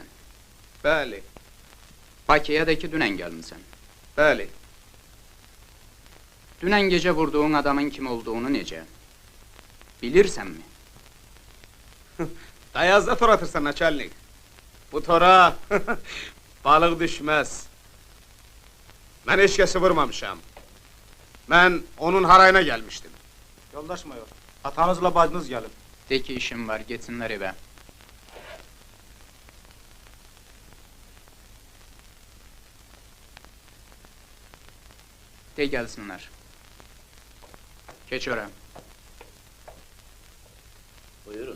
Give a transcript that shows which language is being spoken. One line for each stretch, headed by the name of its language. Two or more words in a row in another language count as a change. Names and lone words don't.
Azerbaijani: Bəli, Bakıya da ki dünən gəlmisən. bəli. Dünən gecə vurduğun adamın kim olduğunu necə? Bilirsənmi? Dayazda tor atırsan naçalnik.
Turkish: Bu tora balık düşmez. Ben hiç kesi vurmamışam. Ben onun harayına gelmiştim.
Azerbaijani: Yoldaş mayor, atanızla bacınız gelin. De ki işim var, getsinlər evə. De gəlsinlər. Geç ora. Buyurun.